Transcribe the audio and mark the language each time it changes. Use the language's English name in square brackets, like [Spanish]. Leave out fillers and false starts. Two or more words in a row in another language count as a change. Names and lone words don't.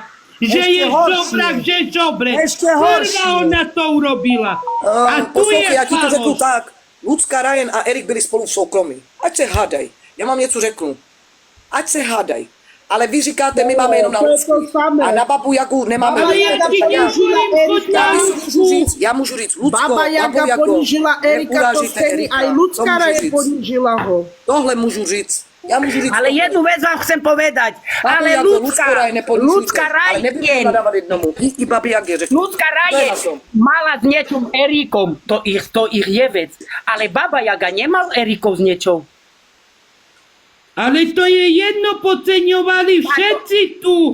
[Slovak] Že Ešte je horšie. žobrak, že žobre. Ešte horšie. Prvá ona to urobila. A tu je [Czech] Poslouchej, já ti to řeknu [Slovak] faloš. [Czech] tak. Ľudská Rajen a Erik byli spolu v soukromí. Ať se hádaj. Já vám něco řeknu. Ať se hádaj. Ale vy říkáte, my máme jenom na Lucku. A na babu Jagu nemáme. [Slovak] Ale ja ti nežurím, choď na Lucku. [Czech] Já můžu říct, Lucko, [Slovak] Baba Jaga [Czech] babu Jago, [Slovak] ponížila Erika, to [Czech] neurážejte stejný, Erika. [Slovak] aj [Czech] To [Slovak] ľudská [Czech] můžu [Slovak] Rajen [Czech] říct. [Slovak] ponížila ho. [Czech] Tohle můžu říct. Já můžu říct. [Slovak] Ale jednu vec vám chcem povedať. [Czech] Babu [Slovak] Ale [Czech] Jago, Lucko [Slovak] ľudská, [Czech] Rajen neponižujte. [Slovak] ľudská [Czech] Ale nebudeme [Slovak] Rajen, [Czech] nadávat jednomu. I babi Jage řeknu. [Slovak] ľudská [Czech] To je [Slovak] Rajen [Czech] na tom. [Slovak] mala s niečom Erikom, to ich je vec. Ale baba Jaga nemal Erikov s niečou. Ale to je jedno, podceňovali všetci tu.